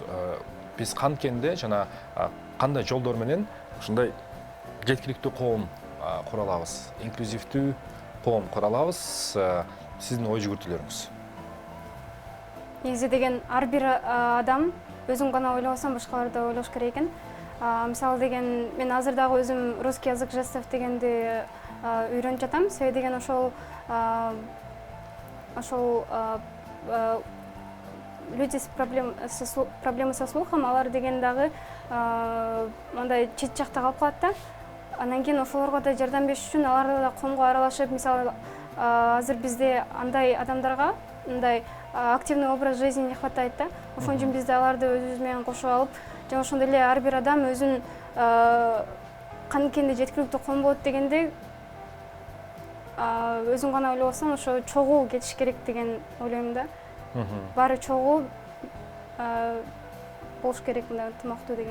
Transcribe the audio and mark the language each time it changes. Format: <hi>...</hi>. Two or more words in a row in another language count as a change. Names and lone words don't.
<ky>Биз канткенде жана кандай жолдор менен ушундай жеткиликтүү коом кура алабыз, инклюзивдүү коом кура алабыз? Сиздин ой жүгүртүүлөрүңүз. Негизи деген ар бир адам өзүн гана ойлобосо башкаларды да ойлош керек экен. Мисалы деген мен азыр дагы өзүм</ky> <ru>русский язык жестов</ru> <ky>дегенди үйрөнүп жатам. Себеби деген ошол</ky> <ru>люди с проблемой со слухом,</ru> <ky>алар деген дагы мындай чет жакта калып калат да. Андан кийин ошолорго да жардам бериш үчүн алар да коомго аралашып, мисалы азыр бизде андай адамдарга мындай</ky> <ru>активный образ жизни не хватает</ru> <ky>да. Ошон үчүн биз да аларды өзүбүз менен кошуп алып, жана ошондой эле ар бир адам өзүн канткенде жеткиликтүү коом болот дегенде өзүн гана ойлобостон ошо чогуу кетиш керек деген ойлойм да. Баары чогуу болуш керек, мындай ынтымактуу деген.</ky>